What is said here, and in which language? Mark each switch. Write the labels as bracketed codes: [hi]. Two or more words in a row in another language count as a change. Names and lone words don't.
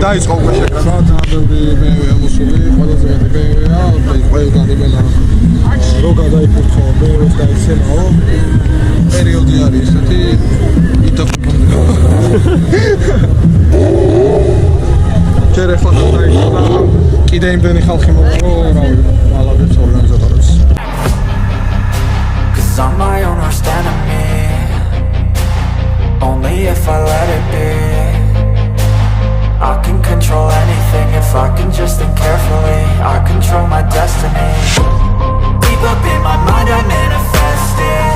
[ka] დაიწყო უკვე შეკრება ძალიან ბევრი BMW ამოსული ყველაზე მეტი BMW-ა ყველგან იმენა რო გადაიფურთხო BMW-ს გაიცემაო პერიოდი არის ესეთი იტაფონდება ჯერ ახლა დაიწყო და კიდე იმდენი ხალხი მოვა რომ რავი მალადებს ორგანიზატორებს [en] I'm my own worst enemy. Only if I let it be. I can control anything if I can just think carefully. I control my destiny. Deep up in my mind I manifest it.